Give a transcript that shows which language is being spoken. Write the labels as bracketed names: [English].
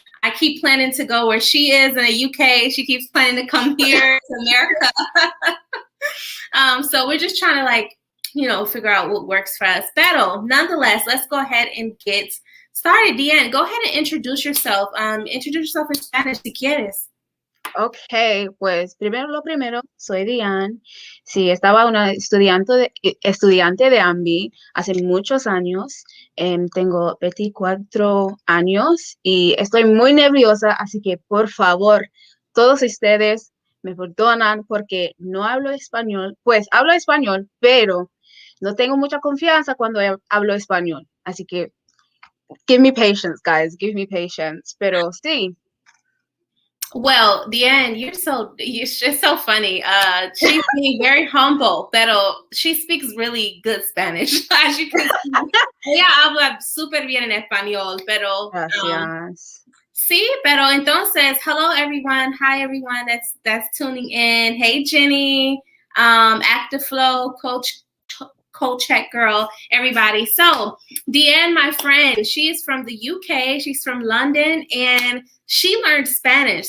[English] I keep planning to go where she is in the UK. She keeps planning to come here to America. So we're just trying to figure out what works for us. Pero nonetheless, let's go ahead and get started. Diane, go ahead and introduce yourself. Introduce yourself in Spanish [Spanish] si quieres. Ok, pues primero lo primero, soy Diane. Sí, estaba una estudiante de AMBI hace muchos años. Tengo 24 años y estoy muy nerviosa, así que por favor, todos ustedes me perdonan porque no hablo español. Pues hablo español, pero no tengo mucha confianza cuando hablo español. Así que [English] give me patience, guys, give me patience. [Spanish] Pero sí. [English] Well, Diane, you're just so funny. She's being very humble, pero she speaks really good Spanish. As you can see, [Spanish] ella habla súper bien en español, pero Gracias. sí, pero entonces, [English] hello everyone. Hi everyone that's tuning in. Hey Jenny, Active Flow, Coach Check Girl, everybody. So Diane, my friend, she's from the UK. She's from London, and she learned Spanish.